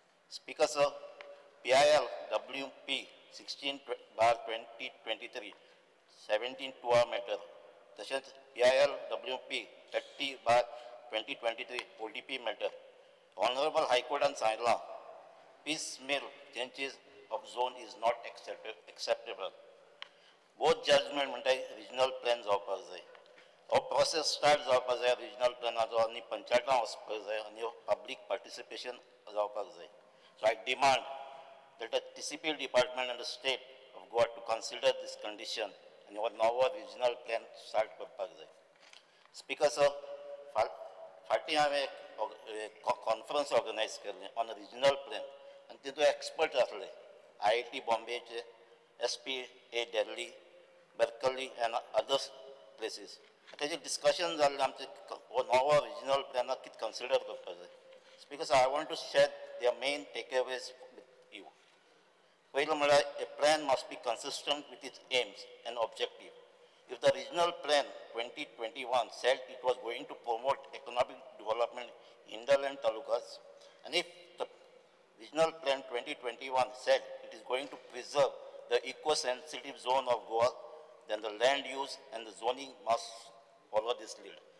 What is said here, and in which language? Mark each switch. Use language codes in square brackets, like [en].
[en] Speaker, sir, PIL WP 16/2023, 17 2 matter. [kok] तसेच [en] PIL WP 30/2023 ODP matter. Honorable High Court and [kok] सांगितलां [en] piecemeal changes of zone is not acceptable. [kok] Both judgment म्हणटाय regional plan जावपाक जाय. हो process start जावपाक जाय रिजनल प्लॅनाचो आनी पंचायतां वचपाक जाय आनी पब्लीक पार्टिसिपेशन जावपाक जाय. [en] So I demand that the TCPL department and the state of Goa to consider this condition and our novel regional plan start [kok] करपाक जाय. Speaker sir, फाटीं हांवें कॉन्फरन्स ऑर्गनायज केल्लें ऑन रिजनल प्लॅन आनी तितूंत एक्सपर्ट आसले IIT बॉम्बेचे, SPA Delhi, Berkeley [en] and other places. [kok] तेजें डिस्कशन जाल्लें आमचें नवो रिजनल प्लॅनाक कितें कन्सिडर करपाक जाय. [en] Speaker sir, I want to share their main takeaways with you. [kok] पयलें म्हळ्यार [en] a plan must be consistent with its aims and objective. If the regional plan 2021 said it was going to promote economic development in hinterland talukas, and if the regional plan 2021 said it is going to preserve the eco-sensitive zone of Goa, then the land use and the zoning must follow this lead.